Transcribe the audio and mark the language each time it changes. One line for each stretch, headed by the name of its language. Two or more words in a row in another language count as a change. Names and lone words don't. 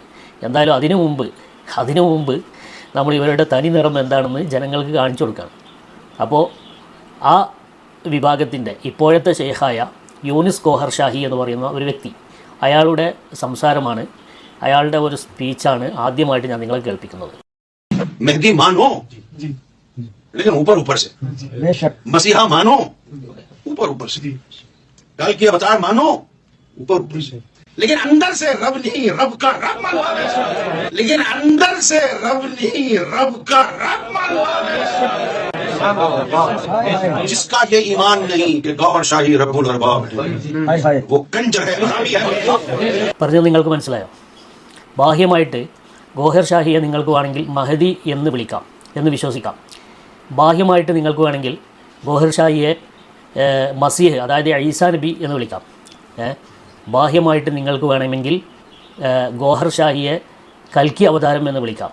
Malayalam: എന്തായാലും അതിനു മുമ്പ് നമ്മൾ ഇവരുടെ തനി നിറം എന്താണെന്ന് ജനങ്ങൾക്ക് കാണിച്ചു കൊടുക്കണം. അപ്പോൾ ആ വിഭാഗത്തിൻ്റെ ഇപ്പോഴത്തെ ഷെയ്ഖായ യൂനിസ് ഗോഹർ ഷാഹി എന്ന് പറയുന്ന ഒരു വ്യക്തി, അയാളുടെ സംസാരമാണ്, അയാളുടെ ഒരു സ്പീച്ചാണ് ആദ്യമായിട്ട് ഞാൻ നിങ്ങളെ കേൾപ്പിക്കുന്നത്.
Urdu: مہدی مانو لیکن اوپر اوپر سے، مسیحا مانو اوپر اوپر سے، کل کی اوتار مانو اوپر اوپر سے، لیکن اندر سے رب نہیں، رب کا رب مانوا، لیکن اندر سے رب نہیں، رب کا رب مانوا. جس کا یہ ایمان نہیں کہ گوہر شاہی
Arabic: ربّ الأرباب
Urdu: ہے، وہ کنجر ہے، حرامی ہے.
Malayalam: പറഞ്ഞത് നിങ്ങൾക്ക് മനസ്സിലായോ? ബാഹ്യമായിട്ട് ഗോഹർ ഷാഹിയെ നിങ്ങൾക്ക് വേണമെങ്കിൽ മഹദി എന്ന് വിളിക്കാം, എന്ന് വിശ്വസിക്കാം. ബാഹ്യമായിട്ട് നിങ്ങൾക്ക് വേണമെങ്കിൽ ഗോഹർ ഷാഹിയെ മസീഹ്, അതായത് ഈസാ നബി എന്ന് വിളിക്കാം. ബാഹ്യമായിട്ട് നിങ്ങൾക്ക് വേണമെങ്കിൽ ഗോഹർ ഷാഹിയെ കൽക്കി അവതാരം എന്ന് വിളിക്കാം.